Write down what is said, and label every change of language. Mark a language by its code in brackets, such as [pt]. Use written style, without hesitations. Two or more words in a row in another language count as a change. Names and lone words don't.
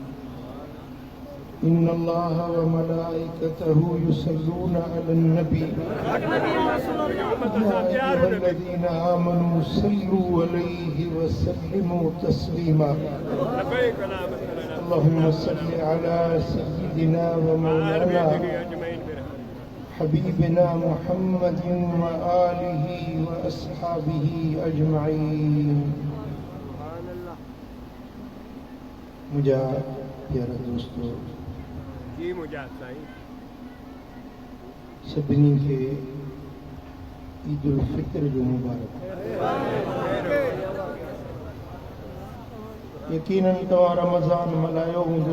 [ar] إن الله وملائكته يصلون على النبي يا أيها الذين آمنوا صلوا عليه وسلموا تسليما. اللهم صل على سيدنا ومولانا حبيبنا محمد وآله وأصحابه أجمعين. [sd] मुझा प्यारा दोस्तों, जी मुझा साईं, सभिनी खे ईद उल फित्र जो मुबारक। यकीनन तव्हां रमज़ान मल्हायो हूंदो,